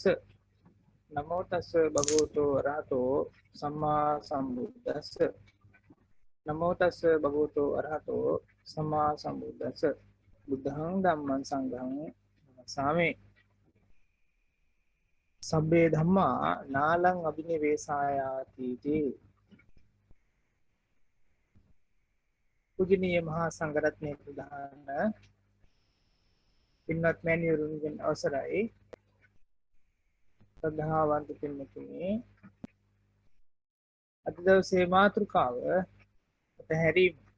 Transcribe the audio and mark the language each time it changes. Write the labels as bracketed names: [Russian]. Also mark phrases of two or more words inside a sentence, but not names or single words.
[Pali] නමෝ තස්ස භගවතු වරහතෝ සම්මා සම්බුද්දස්ස. නමෝ තස්ස භගවතු වරහතෝ සම්මා සම්බුද්දස්ස. බුද්ධං ධම්මං සංඝං සාමේ. සබ්බේ ධම්මා නාලං අබිනිවේසායාති තී. [Sinhala] පූජනීය මහා සංඝරත්නයේ ප්‍රධාන පින්වත් මෑණිවරුන්ගෙන් අවසරයි. ශ්‍රද්ධාවන්ත පින්වතුනි, අද දවසේ මාතෘකාව පැහැරීම.